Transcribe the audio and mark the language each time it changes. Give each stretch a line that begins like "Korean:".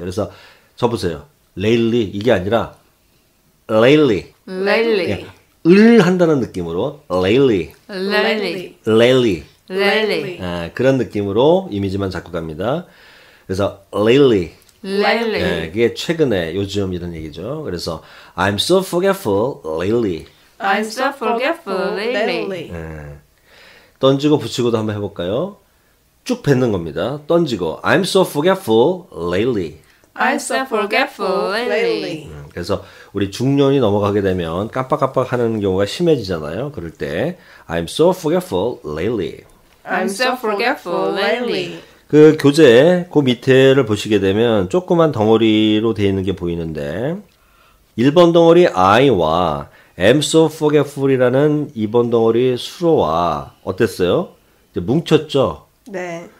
Korean: 그래서 저 보세요. 랠리 이게 아니라 랠리
English: lalely.
Korean: 을 한다는 느낌으로 랠리
English: lalely.
Korean: 랠리
English: lalely.
Korean: 그런 느낌으로 이미지만 잡고 갑니다. 그래서 랠리 lalely. 그게 최근에 요즘 이런 얘기죠.
English: 그래서 I'm so forgetful lately. I'm so forgetful lately.
Korean: 던지고 붙이고도 한번 해볼까요? 쭉 뱉는 겁니다. 던지고
English: I'm so forgetful lately. I'm so forgetful lately.
Korean: 그래서 우리 중년이 넘어가게 되면 깜빡깜빡하는 경우가 심해지잖아요. 그럴 때
English: I'm so forgetful lately. I'm so forgetful lately.
Korean: 그 교재 그 밑에를 보시게 되면 조그만 덩어리로 되어 있는 게 보이는데 1번 덩어리 I와
English: I'm so forgetful
Korean: 이라는 2번 덩어리 수로와 어땠어요? 이제 뭉쳤죠? 네.